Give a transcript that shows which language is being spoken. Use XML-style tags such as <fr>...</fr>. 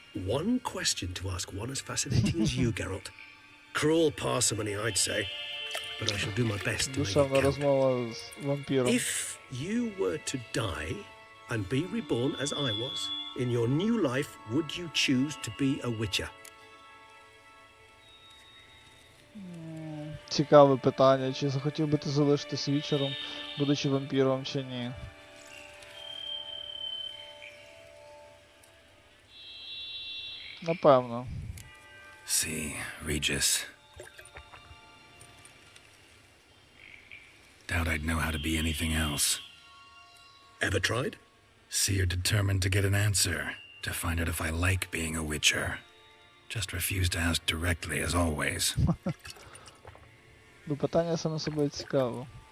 <en>One question to ask one as fascinating as you, Geralt. Cruel parsimony, I'd say. But I shall do my best to make it</en> <uk>Душевна</uk> <en>count.</en> <uk>розмова з вампіром.</uk> <en>If you were to die and be reborn as I was, in your new life, would you choose to be a witcher?</en> <uk>Цікаве питання. Чи захотів би ти залишитись вічером, будучи вампіром, чи ні? Напевно.</uk> <en>See, Regis. Doubt I'd know how to be anything else. Ever tried? See, you're determined to get an answer, to find out if I like being a witcher. Just refuse to ask directly, as always.</en> <uk>Бо питання саме собою цікаво.</uk>